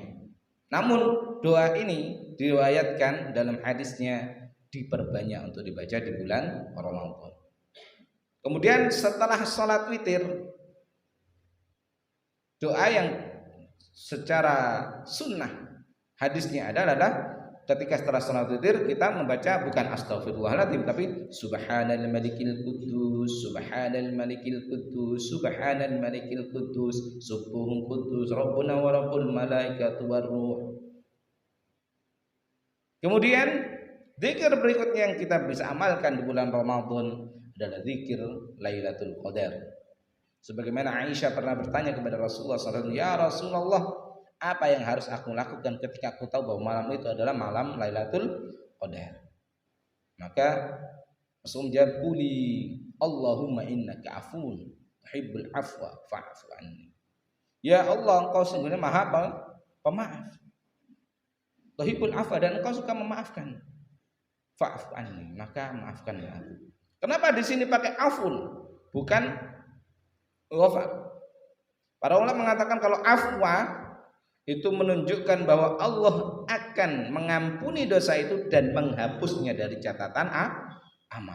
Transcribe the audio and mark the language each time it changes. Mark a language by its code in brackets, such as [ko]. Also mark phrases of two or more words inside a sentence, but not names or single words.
[id] Namun doa ini diriwayatkan dalam hadisnya diperbanyak untuk dibaca di bulan Ramadan. Kemudian setelah salat witir, doa yang secara sunnah hadisnya adalah ketika setelah salat witir kita membaca bukan astaghfirullahaladzim, tapi [ar] سبحان الملك القدوس، سبحان الملك القدوس، سبحان الملك القدوس، سبوح قدوس، ربنا ورب الملائكة والروح. [id] Kemudian zikir berikutnya yang kita bisa amalkan di bulan Ramadan adalah zikir Lailatul Qadar. Sebagaimana Aisyah pernah bertanya kepada Rasulullah SAW, [ar] يا رسول الله, [id] apa yang harus aku lakukan ketika aku tahu bahwa malam itu adalah malam Lailatul Qadar? Maka Rasul menjawab, [ar] قولي اللهم إنك عفو تحب العفو فاعف عني. [id] Ya Allah, Engkau sungguhnya Maha Pemaaf. [ar] تحب العفو, [id] dan Engkau suka memaafkan. [ar] فاعف عني, [id] maka maafkanlah aku. Kenapa di sini pakai afun bukan ghafar? Para ulama mengatakan kalau afwa itu menunjukkan bahwa Allah akan mengampuni dosa itu dan menghapusnya dari catatan amal.